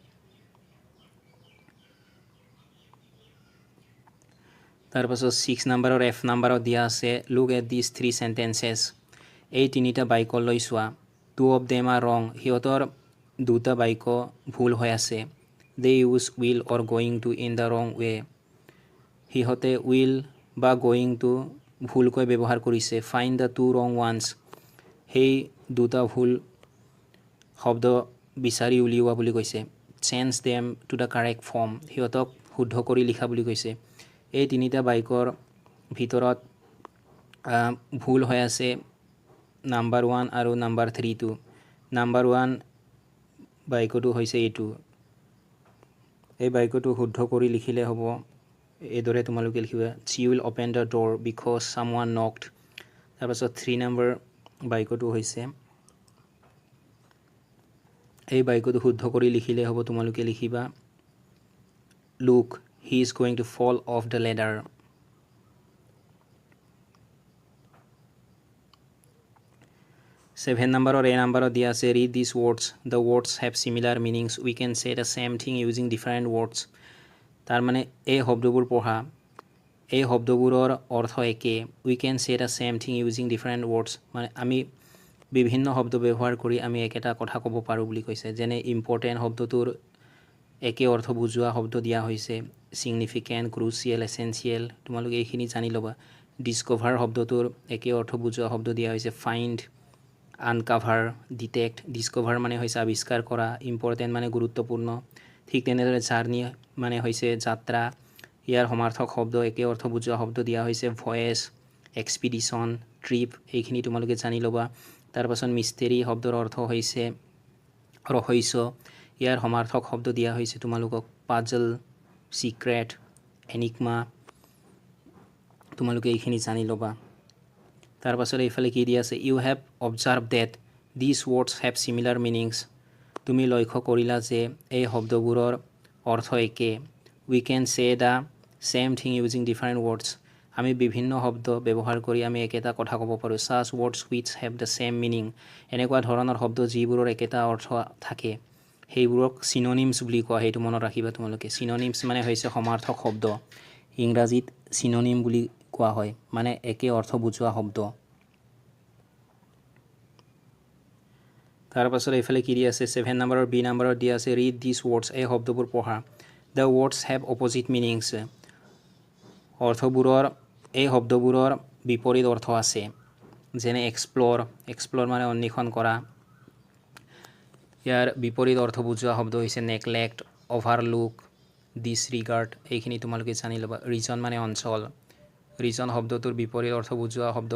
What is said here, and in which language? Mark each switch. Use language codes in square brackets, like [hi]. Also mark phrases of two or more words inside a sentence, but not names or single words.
[as] তাৰপাছত 6 নম্বৰৰ এফ নম্বৰত দিয়া আছে [en] look at this 3 sentences [as] এই তিনিটা বাক্যলৈ চোৱা 2 [en] of them are wrong [as] সিহঁতৰ দুটা বাক্য ভুল হৈ আছে [en] they use will or going to in the wrong way [as] সিহঁতে উইল বা [en] going to [as] ভুলকৈ ব্যৱহাৰ কৰিছে [en] find the 2 wrong ones [as] সেই দুটা ভুল শব্দ বিচাৰি উলিওৱা বুলি কৈছে [en] change them to the correct form [as] সিহঁতক শুদ্ধ কৰি লিখা বুলি কৈছে এই তিনিটা বাইকৰ ভিতৰত ভুল হৈ আছে নাম্বাৰ 1 আৰু নাম্বাৰ 3 টো নাম্বাৰ 1 বাক্যটো হৈছে এইটো এই বাক্যটো শুদ্ধ কৰি লিখিলে হ'ব এইদৰে তোমালোকে লিখিবা [en] she will open the door because someone knocked [as] তাৰপাছত 3 নম্বৰ বাক্যটো হৈছে এই বাক্যটো শুদ্ধ কৰি লিখিলে হ'ব তোমালোকে লিখিবা [en] look he is going to fall off the ladder 7 number or A number [as] দিয়া আছে [en] read these words the words have similar meanings we can say the same thing using different words [as] তাৰ মানে এই শব্দবোৰ পঢ়া এই শব্দবোৰৰ অৰ্থ একে [en] we can say the same thing using different words [as] মানে আমি বিভিন্ন শব্দ ব্যৱহাৰ কৰি আমি একেটা কথা ক'ব পাৰো বুলি কৈছে যেনে ইম্পৰ্টেন্ট শব্দটোৰ একে অৰ্থ বুজোৱা শব্দ দিয়া হৈছে [en] significant crucial essential [as] তোমালোকে এইখিনি জানি লবা discover শব্দটোৰ একে অৰ্থ বুজোৱা শব্দ দিয়া হৈছে [en] find uncover detect [as] discover মানে হৈছে আৱিষ্কাৰ কৰা important মানে গুৰুত্বপূৰ্ণ ঠিক তেনেদৰে জাৰ্নি মানে হৈছে যাত্ৰা ইয়াৰ সমাৰ্থক শব্দ একে অৰ্থ বুজোৱা শব্দ দিয়া হৈছে [en] voyage expedition trip [as] এইখিনি তোমালোকে জানি লবা তাৰ পাছত মিষ্টেৰি শব্দৰ অৰ্থ হৈছে ৰহস্য ইয়াৰ সমাৰ্থক শব্দ দিয়া হৈছে তোমালোকক [en] puzzle secret enigma [as] তোমালোকে এইখিনি জানি লবা তাৰ পাছত এইফালে কি দিয়া আছে [en] you have observed that this words have similar meanings [as] তুমি লক্ষ্য কৰিলা যে এই শব্দবোৰৰ অৰ্থ একে [en] we can say the same thing using different words [as] আমি বিভিন্ন শব্দ ব্যৱহাৰ কৰি আমি একেটা কথা ক'ব পাৰোঁ [en] such words which have the same meaning [as] এনেকুৱা ধৰণৰ শব্দ যিবোৰৰ একেটা অৰ্থ থাকে সেইবোৰক সিনোনিমস বুলি কোৱা সেইটো মনত ৰাখিবা তোমালোকে সিনোনিমস মানে হৈছে সমাৰ্থক শব্দ ইংৰাজীত সিনোনিম বুলি কোৱা হয় মানে একে অৰ্থ বুজোৱা শব্দ তাৰ পাছত এইফালে কি দিয়া আছে 7 নম্বৰৰ বি নম্বৰৰ দিয়া আছে [en] read this words [as] এই শব্দবোৰ পঢ়া [en] the words have opposite meanings [as] অৰ্থবোৰৰ এই শব্দবোৰৰ বিপৰীত অৰ্থ আছে যেনে এক্সপ্লোৰ মানে অন্বেষণ কৰা ইয়াৰ বিপৰীত অৰ্থ বুজোৱা শব্দ হৈছে [en] neglect overlook disregard [as] এইখিনি তোমালোকে জানি ল'বা ৰিজন মানে অঞ্চল ৰিজন শব্দটোৰ বিপৰীত অৰ্থ বুজোৱা শব্দ